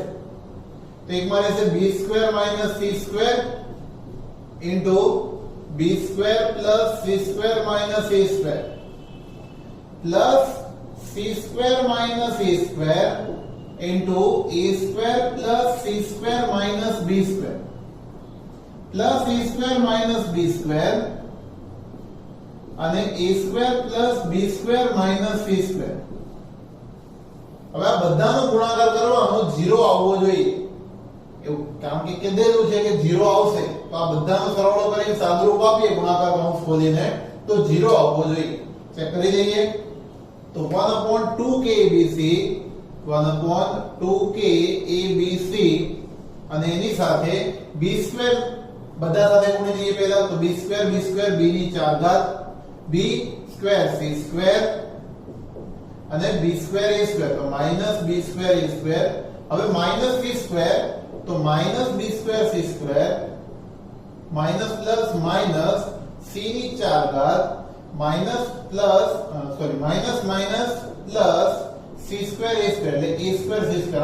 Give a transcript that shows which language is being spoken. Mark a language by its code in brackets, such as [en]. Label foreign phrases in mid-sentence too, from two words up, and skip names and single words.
[gu] તો એકમાં રહેશે [en] b square minus c square into b square plus c square minus a square plus c square minus a square into a square plus c square minus b square plus a square minus b square અને a square plus b square minus c square. [gu] હવે આ બધાનો ગુણાકાર કરવાનો 0 આવવો જોઈએ, એવું કારણ કે કીધેલું છે કે 0 આવશે, તો આ બધાનો સરવાળો કરીને સાદુરૂપ આપીએ ગુણાકાર કૌંસ ખોલીને, તો 0 આવવો જોઈએ. ચેક કરી લઈએ. તો [en] 1 upon 2k abc 1 upon 2k abc [gu] અને એની સાથે [en] b square [gu] બધા સાથે ગુણી દઈએ પહેલા, તો [en] b square [gu] b ની 4 ઘાત [en] b square c square અને b square a square, તો minus b square a square. હવે minus c square, તો minus b square c square minus plus minus [gu] c ની 4 ઘાત [en] minus plus minus minus plus c square a square, એટલે a square c square.